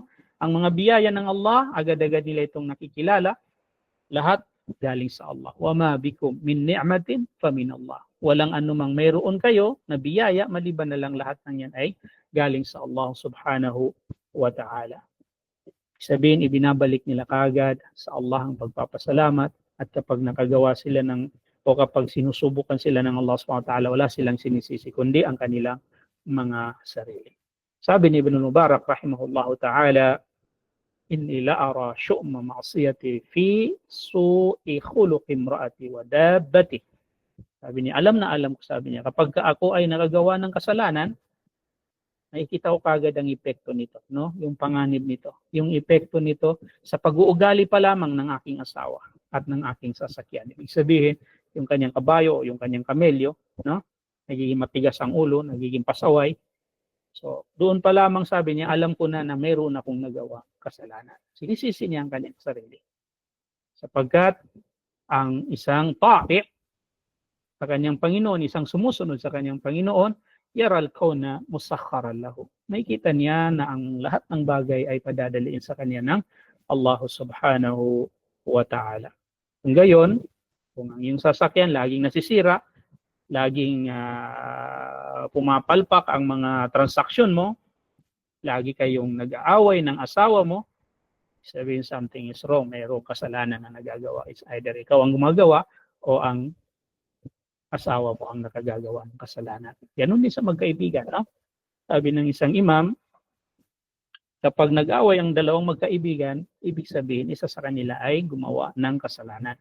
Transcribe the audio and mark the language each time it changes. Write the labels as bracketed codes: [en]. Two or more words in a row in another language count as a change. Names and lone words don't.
[tl] Ang mga biyaya ng Allah, agad-agad nila itong nakikilala, lahat galing sa Allah. [ar] وما بكم من نعمة فمن الله. [tl] Walang anumang mayroon kayo na biyaya, maliban na lang lahat ng yan ay galing sa Allah [ar] سبحانه وتعالى. [tl] Sabihin, ibinabalik nila kagad sa Allah ang pagpapasalamat, at kapag nakagawa sila o kapag sinusubukan sila ng Allah [ar] سبحانه وتعالى, [tl] wala silang sinisisi kundi ang kanilang mga sarili. Sabi ni Ibn Mubarak [ar] رحمه الله تعالى, إني لأرى شؤم معصيتي في سوء خلق امرأتي ودابتي. [tl] Sabi niya, alam ko, sabi niya, kapag ako ay nakagawa ng kasalanan, nakikita ko kagad ang epekto nito, no? Yung panganib nito, yung epekto nito sa pag-uugali pa lamang ng aking asawa at ng aking sasakyan. Ibig sabihin, yung kanyang kabayo o yung kanyang kamelyo, no? Nagiging matigas ang ulo, nagiging pasaway. So, doon pa lamang sabi niya, alam ko na mayroon akong nagawa kasalanan. Sinisisi niya ang kanyang sarili. Sapagkat ang isang ta'i sa kanyang Panginoon, isang sumusunod sa kanyang Panginoon, [ar] يرى الكون مسخرا له. [tl] Nakikita niya na ang lahat ng bagay ay padadaliin sa kanya ng Allah [ar] سبحانه وتعالى. [tl] Kung gayon, kung ang iyong sasakyan laging nasisira, laging pumapalpak ang mga transaksyon mo, lagi kayong nag-aaway ng asawa mo, sabihin [en] something is wrong, [tl] mayroong kasalanan na nagagawa. [en] It's either [tl] ikaw ang gumagawa o ang asawa mo ang nakagagawa ng kasalanan. Ganun din sa magkaibigan. No? Sabi ng isang imam, kapag nag-away ang dalawang magkaibigan, ibig sabihin isa sa kanila ay gumawa ng kasalanan.